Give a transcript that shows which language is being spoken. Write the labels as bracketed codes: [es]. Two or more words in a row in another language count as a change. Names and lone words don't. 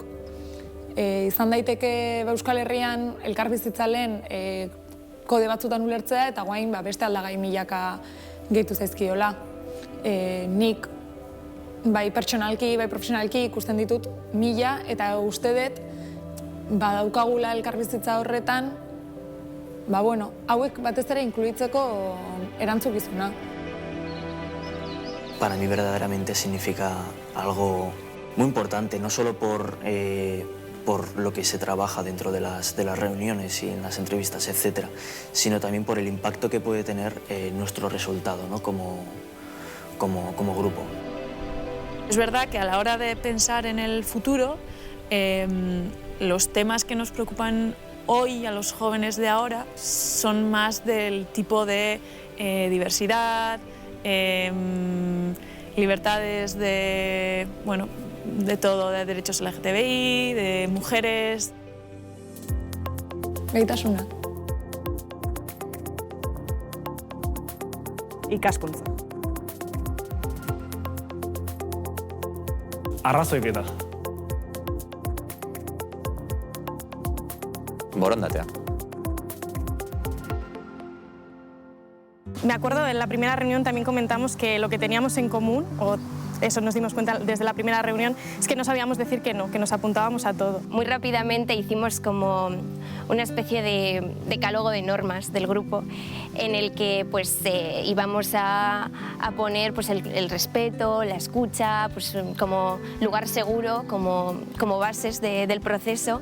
[eu] Izan daiteke Euskal Herrian elkarbizitza lehen kode batzutan ulertzea eta guain beste aldagai milaka gehitu zaizkiola. Nik bai pertsonalki, bai profesionalki ikusten ditut 1000 eta uste dut badaukagula elkarbizitza horretan hauek batez ere inkluitzeko erantzukizuna. [es] Para mí verdaderamente significa algo muy importante, no solo por lo que se trabaja dentro de las reuniones y en las entrevistas, etcétera, sino también por el impacto que puede tener nuestro resultado, ¿no? como grupo. Es verdad que a la hora de pensar en el futuro, los temas que nos preocupan hoy a los jóvenes de ahora son más del tipo de diversidad, libertades de todo, de derechos LGTBI, de mujeres. [eu] Gaitasuna. Ikaskuntza. Arrazoiketa. Borondatea. [es] Me acuerdo en la primera reunión también comentamos que lo que teníamos en común, o eso nos dimos cuenta desde la primera reunión, es que no sabíamos decir que no, que nos apuntábamos a todo. Muy rápidamente hicimos como una especie de decálogo de normas del grupo en el que íbamos a poner el respeto, la escucha, como lugar seguro, como bases del proceso.